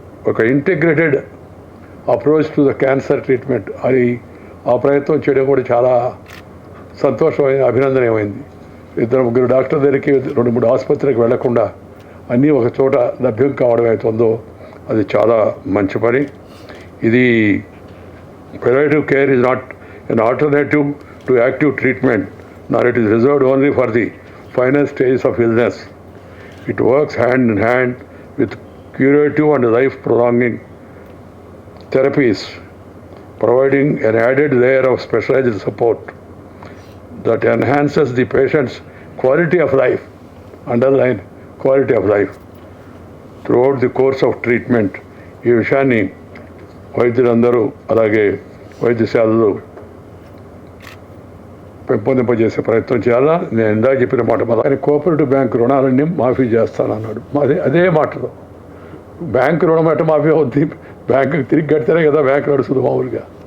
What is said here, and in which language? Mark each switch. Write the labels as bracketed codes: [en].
[te] ఒక integrated approach to the cancer treatment, అది ఆ ప్రయత్నం చేయడం కూడా చాలా సంతోషమైన, అభినందనీయమైంది. 2-3 డాక్టర్ దగ్గరికి, 2-3 ఆసుపత్రికి వెళ్లకుండా అన్నీ ఒక చోట లభ్యం కావడం అవుతుందో అది చాలా మంచి పని. [en] ఇది palliative care is not an alternative to active treatment, nor it is reserved only for the final stages of illness. It works hand in hand with curative and life-prolonging therapies, providing an added layer of specialized support that enhances the patient's quality of life, underline quality of life, throughout the course of treatment. [te] ఈ విషయాన్ని వైద్యులందరూ అలాగే వైద్యశాలలు పెంపొందింపజేసే ప్రయత్నం చేయాలా. నేను ఇందాక చెప్పిన మాట ఆయన కోఆపరేటివ్ బ్యాంకు రుణాలన్నీ మాఫీ చేస్తానన్నాడు. అదే మాటలో బ్యాంకు రుణం ఎట్ట మాఫీ అవుద్ది, బ్యాంకుకి తిరిగి కడితేనే కదా బ్యాంకు నడుస్తుంది మామూలుగా.